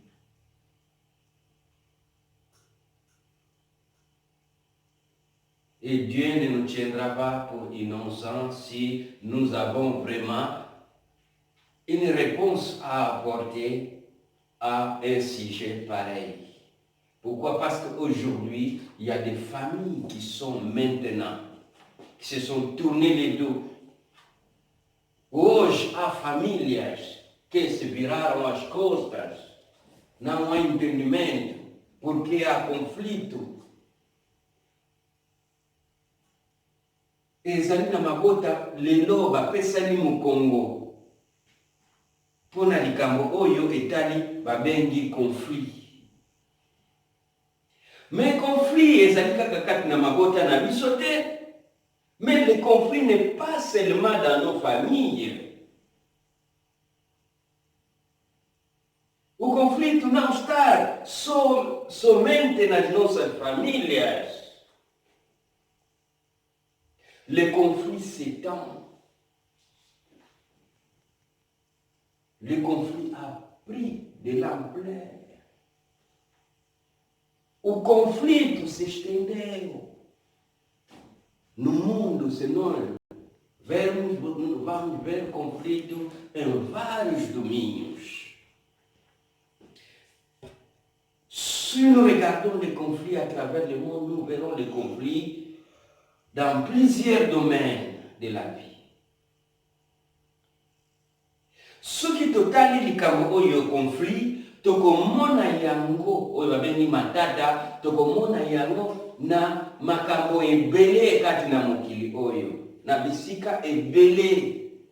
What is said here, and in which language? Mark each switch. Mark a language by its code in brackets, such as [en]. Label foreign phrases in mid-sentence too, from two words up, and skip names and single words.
[fr] Et Dieu ne nous tiendra pas pour innocents si nous avons vraiment une réponse à apporter à un sujet pareil. Pourquoi? Parce qu'aujourd'hui, il y a des familles qui sont maintenant, qui se sont tournées les dos. [pt] Hoje há famílias que se viraram as costas, não há entendimento, porque há conflito. [ln] Ezali na mabota lelo bapesani mu Congo mpona likambo oyo etali babengi conflit. Mais conflit ezali kaka kati na mabota na biso te. [fr] Mais le conflit n'est pas seulement dans nos familles. [pt] O conflito não está somente nas nossas famílias. [fr] Le conflit s'étend. Le conflit a pris de l'ampleur. [pt] O conflito se estendeu no mundo, senão vamos ver conflito em vários domínios. [fr] Si nous regardons les conflits à travers le monde, nous verrons les conflits dans plusieurs domaines de la vie. [ln] Soki totali likambo oyo conflit, tokomona yango oyo babengi matata, tokomona yango na makambo ebele kati na mokili oyo, na bisika ebele.